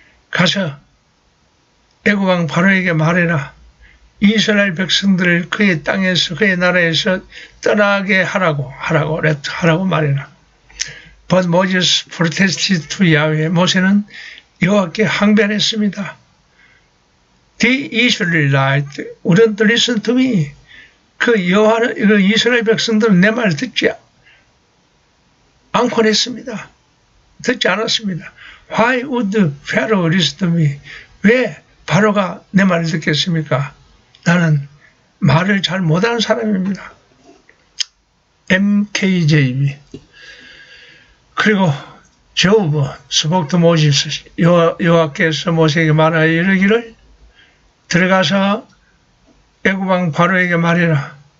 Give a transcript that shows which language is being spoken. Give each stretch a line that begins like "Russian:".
Korean: 가서 애굽 왕 바로에게 말해라. 이스라엘 백성들을 그의 땅에서 그의 나라에서 떠나게 하라고 말해라.
English: But Moses protested to Yahweh.
Korean: 모세는 여호와께 항변했습니다.
English: The Israelites wouldn't listen to me.
Korean: 그 이스라엘 백성들은 내 말 듣지 않곤 했습니다. 듣지 않았습니다.
English: Why would Pharaoh listen to me?
Korean: 왜 바로가 내 말을 듣겠습니까? 나는 말을 잘 못하는 사람입니다.
English: MKJV.
Korean: 그리고 조브
English: spoke to Moses.
Korean: 여호와께서 모세에게 말하여 이르기를 들어가서 애굽 왕 바로에게 말해라.